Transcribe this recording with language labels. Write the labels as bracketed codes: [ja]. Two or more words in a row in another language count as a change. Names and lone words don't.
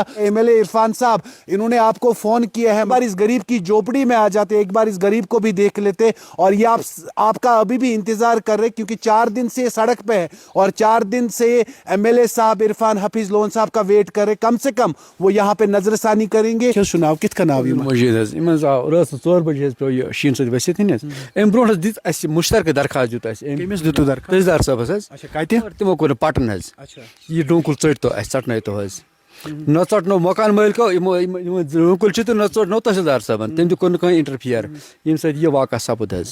[ur] MLA عرفان صاحب انہوں نے آپ کو فون کیا ہے, ایک بار اس غریب کی جھوپڑی میں آ جاتے, ایک بار اس غریب کو بھی دیکھ لیتے. اور یہ آپ کا ابھی بھی انتظار کر رہے کیونکہ 4 دن سے سڑک پہ ہے اور 4 دن سے MLA صاحب عرفان حفیظ لون صاحب کا ویٹ کر رہے. کم سے کم وہ یہاں پہ نظر ثانی کریں گے. [ks] سناؤ کت کا ناو مجید رات 4 بجے پہ شین ست ؤسِتھ ام برونٛٹھ حظ دِژ اَسہِ مُشترکہٕ درخاست دیُت اَسہِ کٔمِس دِتوٕ درخاست؟ تحصیلدار صٲبس حظ. اچھا کتہِ؟ تِمو کوٚر نہٕ پٹن حظ. یہِ ڈوٗنٛکُل ژٔٹۍتو اَسہِ ژٹنٲیتو حظ. نہ ژٹنو مکان مٲلکو یِم ڈوٗنٛکُل چھِ تہٕ نہ ژٹنو تحصیلدار صٲبن. تٔمۍ تہِ کوٚر نہٕ کٕہٕنۍ انٹرفیر ییٚمہِ سۭتۍ یہِ واقعہ سپُد حظ.